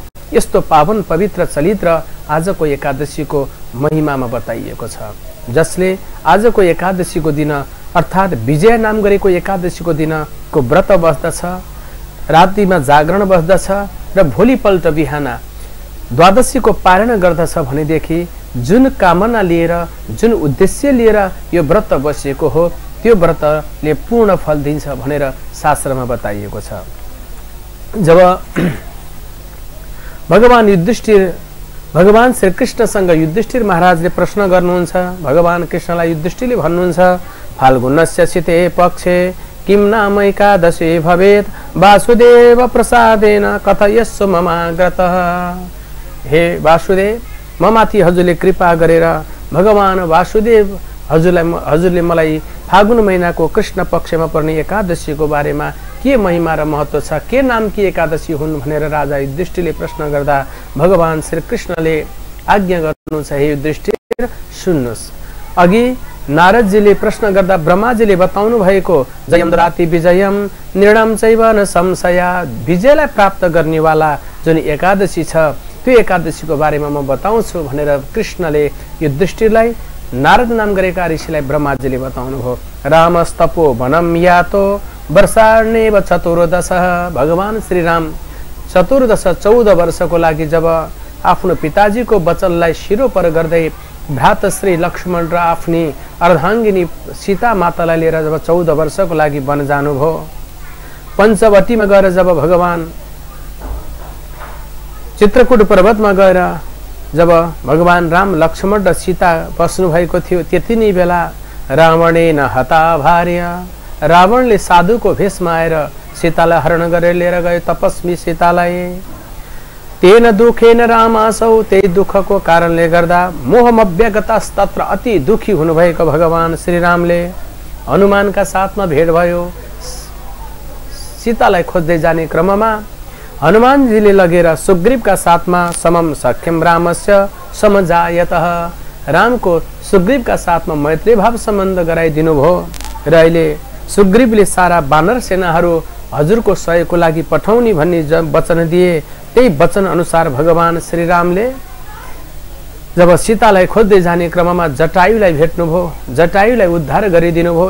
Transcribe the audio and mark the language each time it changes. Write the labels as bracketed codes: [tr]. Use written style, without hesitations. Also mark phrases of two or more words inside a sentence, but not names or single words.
[ne] यस्तो पावन पवित्र चरित्र आजको एकादशीको महिमामा बताइएको छ, जसले आजको एकादशीको दिन अर्थात् विजय नाम गरेको एकादशीको दिनको व्रत बस्दछ, रातिमा जागरण बस्दछ र भोलिपल्ट बिहान द्वादशीको पारण गर्दछ भनेदेखि जुन कामना लिएर जुन उद्देश्य लिएर यो व्रत बसेको हो त्यो व्रतले पूर्ण फल दिन्छ भनेर शास्त्रमा बताइएको छ। जब भगवान श्री कृष्णसँग युधिष्ठिर महाराजले प्रश्न गर्नुहुन्छ, भगवान कृष्णलाई युधिष्ठिरले भन्नुहुन्छ, [sa] फाल्गुनस्य शीते पक्षे किम नाम एकादशी भवेत् वासुदेव प्रसादेन कथयस्व ममाग्रतः। [ne] हे वासुदेव, ममाथि हजुरले कृपा गरेर भगवान वासुदेव हजुरले मलाई फागुन महिनाको कृष्ण पक्षमा पर्ने एकादशीको बारेमा के महिमा र महत्व छ, के नाम की एकादशी हुन् भनेर राजा युधिष्ठिरले प्रश्न गर्दा भगवान श्री कृष्णले आज्ञा गर्नुहुन्छ, हे युधिष्ठिर सुन्नुहोस्। अघि नारदजीले प्रश्न गर्दा ब्रह्माजीले बताउनु भएको [sa] जयम राति विजयम निर्णम चैव न संशया, [ne] विजयलाई प्राप्त गर्नेवाला जुन एकादशी छ त्यो एकादशीको बारेमा म बताउँछु भनेर कृष्णले युधिष्ठिरलाई नारद नाम गरेका ऋषिलाई ब्रह्माजीले बताउनु भयो। [sa] रामस्तपो वनम यातो वर्षार्णेव चतुर्दश। [ne] भगवान श्री राम 14 वर्षको लागि जब आफ्नो पिताजीको वचनलाई शिरोपर गर्दै भ्रातश्री लक्ष्मण र आफ्नी अर्धाङ्गिनी सीता मातालाई लिएर जब 14 वर्षको लागि वन जानुभयो, पञ्चवटीमा गएर जब भगवान चित्रकूट पर्वतमा गएर जब भगवान राम लक्ष्मण र सीता बस्नु भएको थियो, त्यति नै बेला [sa] रावणेन हता भार्य, [ne] रावणले साधुको भेषमा आएर सीतालाई हरण गरेर लिएर गयो तपस्वी सीतालाई। [sa] तेन दुखेन रामासौ, [ne] त्यही दुःखको कारणले गर्दा मोहमव्यगतस्तत्र अति दुखी हुनुभएको भगवान श्रीरामले हनुमानका साथमा भेट भयो। सीतालाई खोज्दै जाने क्रममा हनुमानजीले लगेर सुग्रीवका साथमा [sa] समम सख्यम रामस्य समजायतः, [ne] रामको सुग्रीवका साथमा मैत्री भाव सम्बन्ध गराइदिनु भयो र अहिले सुग्रीवले सारा बानर सेनाहरू हजुरको सहयोगको लागि पठाउने भन्ने वचन दिए। त्यही वचन अनुसार भगवान श्रीरामले जब सीतालाई खोज्दै जाने क्रममा जटायुलाई भेट्नुभयो, जटायुलाई उद्धार गरिदिनु भयो।